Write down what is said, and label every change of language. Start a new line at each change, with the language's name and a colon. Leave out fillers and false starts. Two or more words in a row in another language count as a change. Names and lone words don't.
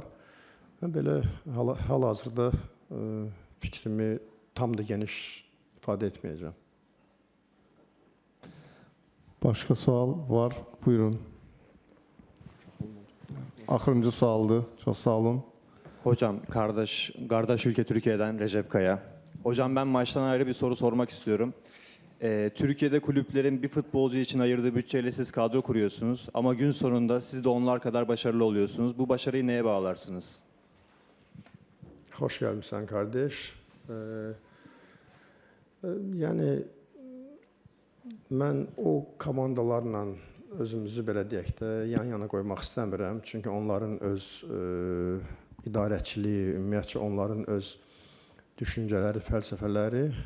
Azerbaijani: Mən belə hal-hazırda fikrimi tam da geniş ifadə etməyəcəm. Başqa sual var. Buyurun. Axırıncı sualdır. Çox sağ olun.
Turkish: Hocam, kardeş ülke Türkiye'den Recep Kaya. Hocam ben maçtan ayrı bir soru sormak istiyorum. Türkiye'de kulüplerin bir futbolcu için ayırdığı bütçeyle siz kadro kuruyorsunuz. Ama gün sonunda siz de onlar kadar başarılı oluyorsunuz. Bu başarıyı neye bağlarsınız?
Azerbaijani: Hoş gəlmişsən, kardeş. Yəni, mən o komandalarla özümüzü belə deyək də yan-yana qoymaq istəmirəm. Çünki onların öz idarəçiliyi, ümumiyyətcə onların öz düşüncələri, fəlsəfələri.